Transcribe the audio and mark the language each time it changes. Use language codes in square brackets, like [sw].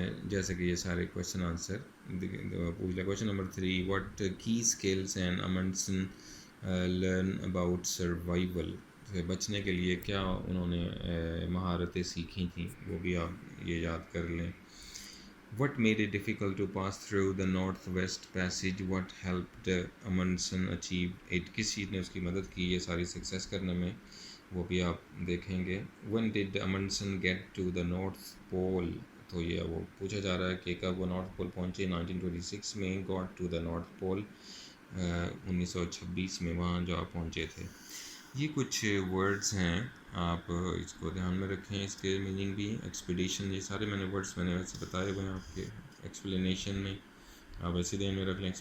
[ur] جیسے کہ یہ سارے کویشچن آنسر پوچھ لیں. [en] Question number 3، what key skills and Amundsen learn about survival. [ur] بچنے کے لیے کیا انہوں نے مہارتیں سیکھی تھیں، وہ بھی آپ یہ یاد کر لیں. [en] What made it difficult to pass through the Northwest Passage? What helped Amundsen achieve it? [ur] کس چیز نے اس کی مدد کی یہ ساری سکسیس کرنے میں، وہ بھی آپ دیکھیں گے. [en] When did Amundsen get to the North Pole? [ur] تو یہ وہ پوچھا جا رہا ہے کہ کب وہ نارتھ پول پہنچے. 1926 میں [en] got to the North Pole، [ur] 1926 میں وہاں جا پہنچے تھے. یہ کچھ ورڈز ہیں، آپ اس کو دھیان میں رکھیں. اس کے میننگ بھی ایکسپیڈیشن، یہ سارے ورڈز میں نے ویسے بتائے ہوئے ہیں آپ کے ایکسپلینیشن میں، آپ ایسے دھیان میں رکھ لیں.